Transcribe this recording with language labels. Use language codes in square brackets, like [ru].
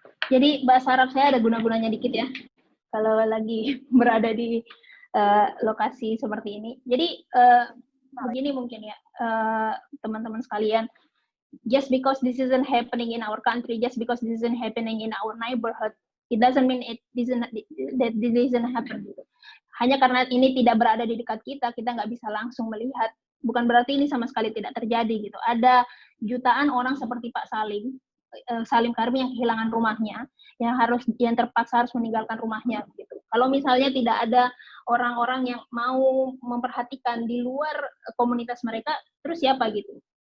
[id] Jadi bahasa Arab saya ada guna-gunanya dikit ya, kalau lagi berada di lokasi seperti ini. Jadi begini mungkin ya, teman-teman sekalian, [en] just because this isn't happening in our country, just because this isn't happening in our neighborhood, it doesn't mean that this isn't happen. [id] Hanya karena ini tidak berada di dekat kita nggak bisa langsung melihat. Bukan berarti ini sama sekali tidak terjadi gitu. Ada jutaan orang seperti Pak Salim Karmi yang kehilangan rumahnya, yang terpaksa harus meninggalkan rumahnya gitu. Kalau misalnya tidak ada orang-orang yang mau memperhatikan di luar komunitas mereka, terus siapa gitu?